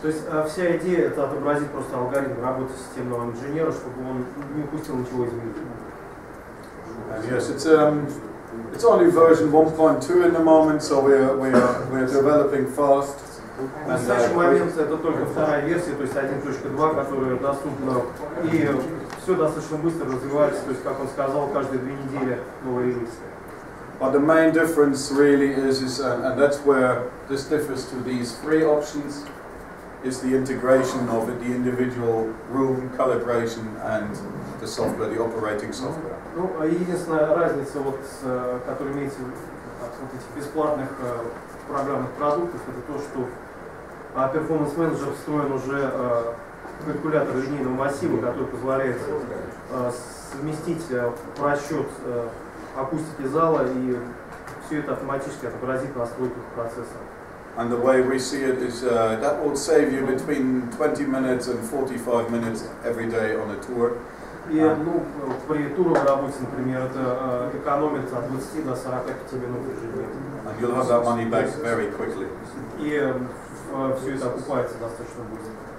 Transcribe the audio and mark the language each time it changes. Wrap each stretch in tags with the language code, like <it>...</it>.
<ru>То есть вся идея это отобразить просто алгоритм работы системного инженера, чтобы он не упустил ничего из виду.</ru> <en>And yes, it's only version 1.2 in the moment, so we're developing fast.</en> <ru>В настоящий момент это только вторая версия, то есть 1.2, которая доступна, и все достаточно быстро развивается, то есть, как он сказал, каждые 2 недели новый релиз.</ru> <en>But the main difference really is and that's where this differs to these free options, is the integration of the individual room calibration and the software, the operating software.</en> <ru>Ну, единственная разница, вот, которая имеется от этих бесплатных программных продуктов, это то, что Performance Manager встроен уже калькулятор линейного массива, который позволяет совместить просчет акустики зала и все это автоматически отобразит на настройках процессора.</ru> <en>And the way we see it is that will save you between 20 minutes and 45 minutes every day on a tour.</en> <ru>И ну, при туровой работе, например, это экономит от 20 до 45 минут ежедневно.</ru> <en>And you'll have that money back very quickly.</en> <ru>И все это окупается достаточно быстро.</ru>